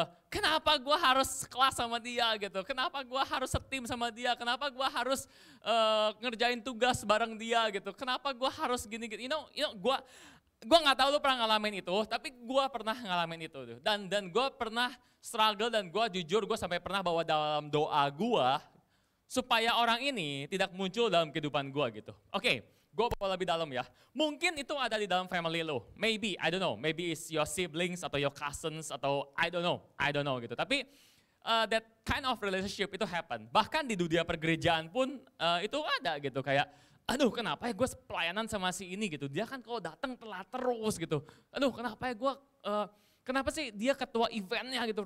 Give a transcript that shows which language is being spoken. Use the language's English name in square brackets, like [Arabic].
[Indonesian] Kenapa gue harus kelas sama dia gitu, kenapa gue harus setim sama dia, kenapa gue harus ngerjain tugas bareng dia gitu, kenapa gue harus gini-gini, [English] you know [Indonesian] gue gak tahu lu pernah ngalamin itu, tapi gue pernah ngalamin itu tuh. Dan gue pernah struggle dan gue jujur gue sampai pernah bawa dalam doa gue, supaya orang ini tidak muncul dalam kehidupan gue gitu. Oke, gue bawa lebih dalam ya. Mungkin itu ada di dalam family lo. [English] Maybe, I don't know. Maybe it's your siblings atau your cousins atau I don't know gitu. [Indonesian] Tapi [English] that kind of relationship itu happen. [Indonesian] Bahkan di dunia pergerejaan pun itu ada gitu. Kayak, aduh kenapa ya gue pelayanan sama si ini gitu. Dia kan kalau datang telat terus gitu. Aduh kenapa ya gue... kenapa sih dia ketua eventnya gitu.